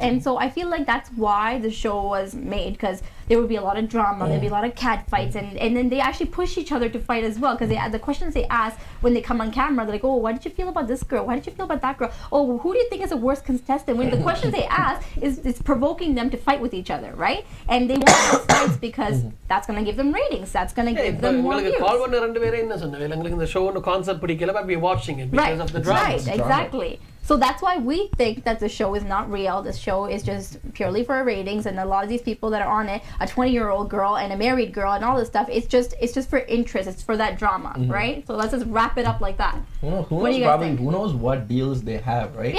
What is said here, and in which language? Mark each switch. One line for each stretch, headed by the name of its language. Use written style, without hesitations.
English: And so I feel like that's why the show was made, because there would be a lot of drama, there'd be a lot of cat fights, and then they actually push each other to fight as well, because the questions they ask when they come on camera, they're like, oh, what did you feel about this girl? Why did you feel about that girl? Oh, who do you think is the worst contestant? When the questions they ask is provoking them to fight with each other, right? And they want those fights because that's going to give them ratings, that's going to give them more views.
Tamil: கால் பண்ண ரெண்டு பேரே என்ன சொன்னாங்க, உங்களுக்கு இந்த ஷோவோட concept பிடிக்கல,
English: but we watching it because of the drama. Right, exactly. So that's why we think that the show is not real. The show is just purely for ratings, and a lot of these people that are on it, a 20-year-old girl and a married girl and all this stuff, it's just for interest. It's for that drama, right? So let's just wrap it up like that. Who knows what deals they have, right?